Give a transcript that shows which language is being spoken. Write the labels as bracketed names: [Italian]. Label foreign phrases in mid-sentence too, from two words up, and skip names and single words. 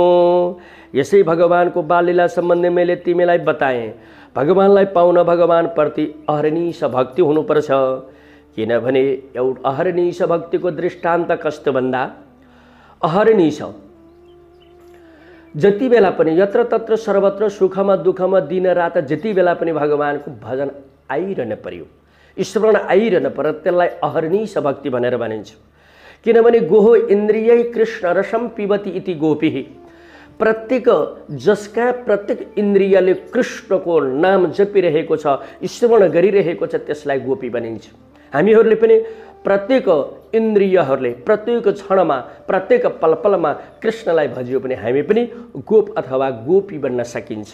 [Nepali] यसै भगवानको बाललीला सम्बन्धी मैले तिमीलाई बताएँ। भगवानलाई पाउन भगवानप्रति अहर्निश भक्ति हुनुपर्छ। किनभने एउटा अहर्निश भक्तिको दृष्टान्त कस्तो भन्दा अहर्निश जति बेला पनि यत्र तत्र सर्वत्र सुखमा दुःखमा दिन रात जति बेला पनि भगवानको भजन आइरहन पर्यो, स्मरण आइरहन पर्यो, त्यसलाई अहर्निश भक्ति भनेर भनिन्छ। [Sanskrit] किनभने गोहो इन्द्रिय कृष्ण रसम पिबती इति गोपी। [Nepali] प्रत्येक जसका प्रत्येक इन्द्रियले कृष्णको नाम जपिरहेको छ, स्मरण गरिरहेको छ, त्यसलाई गोपी भनिन्छ। हामीहरूले पनि प्रत्येक इन्द्रियहरूले प्रत्येक क्षणमा प्रत्येक पलपलमा कृष्णलाई भजियो भने हामी पनि गोप अथवा गोपी बन्न सकिन्छ।